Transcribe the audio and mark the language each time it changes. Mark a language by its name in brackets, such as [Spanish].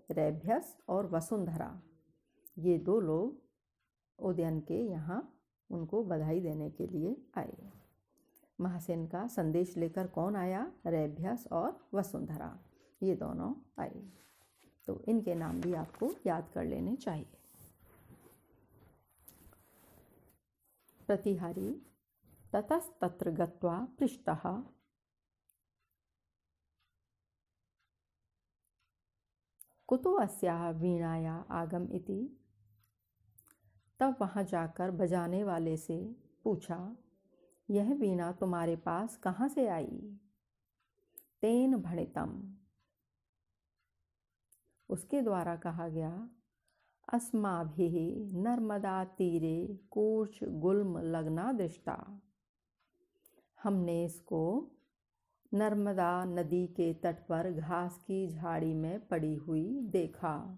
[Hindi] रैभ्यस और वसुंधरा, ये दो लोग उदयन के यहाँ उनको बधाई देने के लिए आए। महासेन का संदेश लेकर कौन आया? रैभ्यस और वसुंधरा, ये दोनों आए। तो इनके नाम भी आपको याद कर लेने चाहिए। [Sanskrit] प्रतिहारी ततस्तत्र गत्वा पृष्टः कुतो अस्याः वीणाया आगम इति। [Hindi] तब वहाँ जाकर बजाने वाले से पूछा, यह वीणा तुम्हारे पास कहाँ से आई? [Sanskrit] तेन भणितम, [Hindi] उसके द्वारा कहा गया, [Sanskrit] अस्माभिः नर्मदा तीरे कूर्च गुल्म लग्ना दृष्टा, [Hindi] हमने इसको नर्मदा नदी के तट पर घास की झाड़ी में पड़ी हुई देखा।